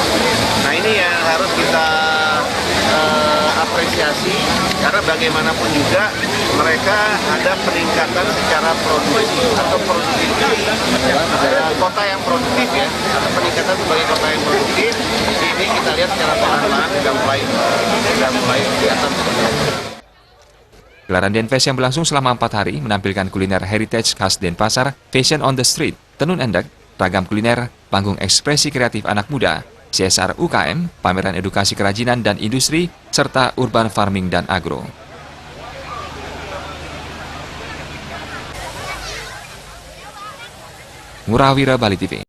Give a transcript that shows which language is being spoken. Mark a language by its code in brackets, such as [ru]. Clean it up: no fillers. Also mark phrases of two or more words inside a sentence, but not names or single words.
[id] Nah ini yang harus kita apresiasi, karena bagaimanapun juga mereka ada peningkatan secara produksi atau produktivitas kota yang produktif, ya, atau peningkatan sebagai kota yang produktif. Ini kita lihat secara perlahan-lahan sudah mulai kelihatan. Gelaran Denfest yang berlangsung selama 4 hari menampilkan kuliner heritage khas Denpasar, [en] fashion on the street, [id] tenun endek, ragam kuliner, panggung ekspresi kreatif anak muda, CSR UKM, pameran edukasi kerajinan dan industri, serta [en] urban farming [id] dan agro. Ngurah Wira, Bali TV.